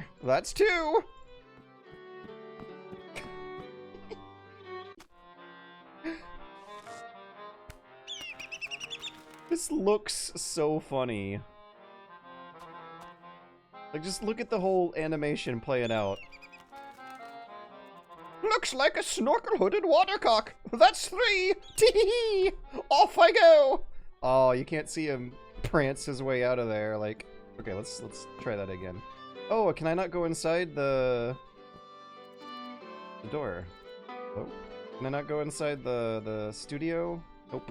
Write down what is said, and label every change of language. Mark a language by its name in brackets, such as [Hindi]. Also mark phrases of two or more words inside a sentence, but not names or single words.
[English] That's two. This looks so funny. Like, just look at the whole animation playing out. Looks like a snorkel-hooded watercock. That's three. Tee-hee-hee. Off I go. Oh, you can't see him prance his way out of there. Like, okay, let's try that again. Oh, can I not go inside the door? Oh, can I not go inside the studio? Nope.